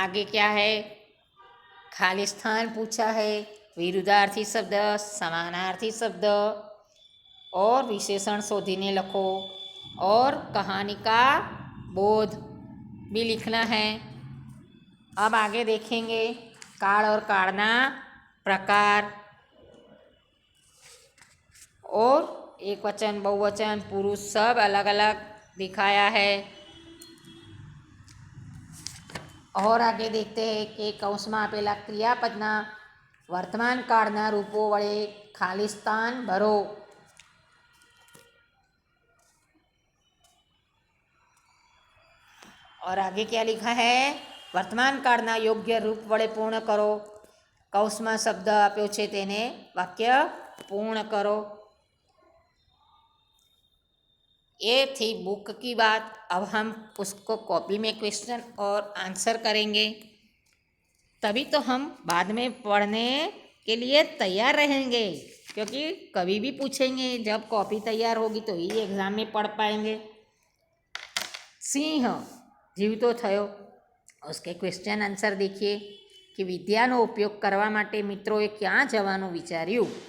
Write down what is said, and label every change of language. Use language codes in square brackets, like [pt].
[hi] आगे क्या है, खालिस्तान पूछा है, विरुद्धार्थी शब्द, समानार्थी शब्द और विशेषण [gu] शोधीने लखो, [hi] और कहानी का बोध भी लिखना है। अब आगे देखेंगे काल और कालना प्रकार, और एक वचन, बहुवचन, पुरुष सब अलग अलग दिखाया है। और आगे देखते हैं कि [gu] કૌંસમાં આપેલા ક્રિયાપદના વર્તમાન કાળના રૂપો વડે ખાલી સ્થાન ભરો। [hi] और आगे क्या लिखा है, [gu] વર્તમાન કાળના યોગ્ય રૂપ વડે પૂર્ણ કરો। કૌંસમાં શબ્દ આપ્યો છે તેને વાક્ય [hi] पूर्ण करो। ये थी बुक की बात। अब हम उसको कॉपी में क्वेश्चन और आंसर करेंगे, तभी तो हम बाद में पढ़ने के लिए तैयार रहेंगे, क्योंकि कभी भी पूछेंगे। जब कॉपी तैयार होगी तो ही एग्ज़ाम में पढ़ पाएंगे। सिंह जीवतो थयो, उसके क्वेश्चन आंसर देखिए कि [gu] विद्याનો ઉપયોગ કરવા માટે મિત્રોએ ક્યાં જવાનું વિચાર્યું?